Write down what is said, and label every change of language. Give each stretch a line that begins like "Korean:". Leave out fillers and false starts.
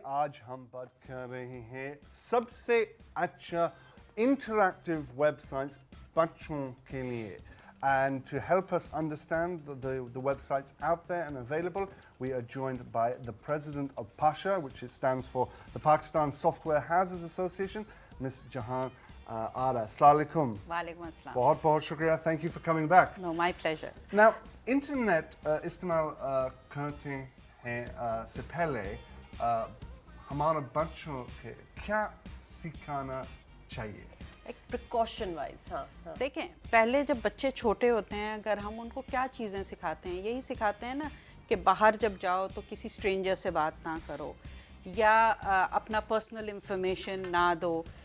Urdu: آج ہم بات کر رہے ہیں سب سے اچھا interactive websites بچوں کے لیے.
English: And to help us understand the websites out there and available, we are joined by the president of PASHA, which stands for the Pakistan Software Houses Association, Ms. Jahan Ara. Assalamu alaikum.
Arabic: Walaikum assalam.
Urdu: بہت بہت شکریہ.
English: Thank you for coming back. No, my pleasure.
Urdu: Now, internet استعمال کرتے ہیں سے پہلے ہمارے بچوں کے کیا سکھانا چاہیے؟ ایک پریکاشن وائز. ہاں دیکھیں، پہلے جب بچے چھوٹے ہوتے ہیں اگر ہم ان کو کیا چیزیں سکھاتے ہیں، یہی سکھاتے ہیں نا کہ باہر جب جاؤ تو کسی اسٹرینجر سے بات نہ کرو یا اپنا پرسنل انفارمیشن نہ دو.